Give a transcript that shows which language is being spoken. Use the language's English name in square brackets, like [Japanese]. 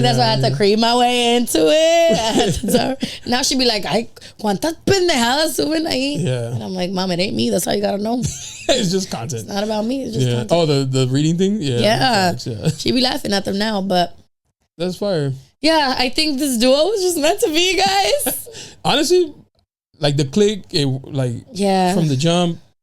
[English] That's why I had to creep my way into it. Now she'd be like, [Spanish] ay, ¿cuántas pendejadas suben ahí? [English] Yeah. And I'm like, Mom, it ain't me. That's all you gotta know. It's just content. It's not about me. It's just content. Oh, the reading thing? Yeah. She'd be laughing at them now, but. That's fire. Yeah, I think this duo was just meant to be, guys. Honestly, like the click, from the jump.